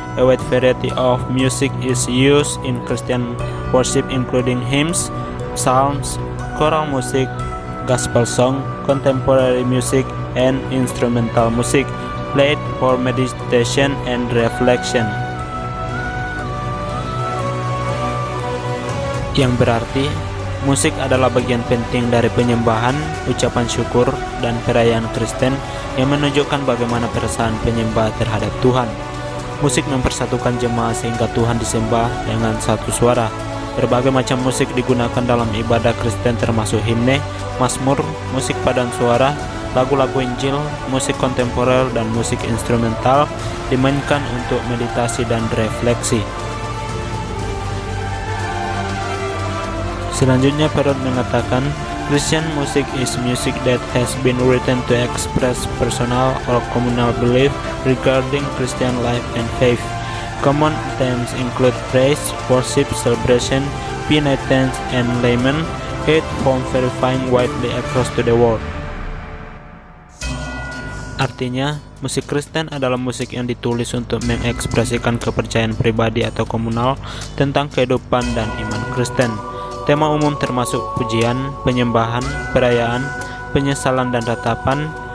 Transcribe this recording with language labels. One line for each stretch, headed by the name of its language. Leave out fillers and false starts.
English: A wide variety of music is used in Christian worship, including hymns, psalms, choral music, gospel song, contemporary music, and instrumental music, played for meditation and reflection."
Indonesian: Yang berarti, musik adalah bagian penting dari penyembahan, ucapan syukur, dan perayaan Kristen yang menunjukkan bagaimana perasaan penyembah terhadap Tuhan. Musik mempersatukan jemaat sehingga Tuhan disembah dengan satu suara. Berbagai macam musik digunakan dalam ibadah Kristen termasuk himne, mazmur, musik paduan suara, lagu-lagu Injil, musik kontemporer, dan musik instrumental dimainkan untuk meditasi dan refleksi. Selanjutnya Perot mengatakan,
English: Christian music is music that has been written to express personal or communal belief regarding Christian life and faith. Common themes include praise, worship, celebration, penitence, and lament. It found verifying widely across to the world.
Indonesian: Artinya, musik Kristen adalah musik yang ditulis untuk mengekspresikan kepercayaan pribadi atau komunal tentang kehidupan dan iman Kristen. Tema umum termasuk pujian, penyembahan, perayaan, penyesalan, dan ratapan.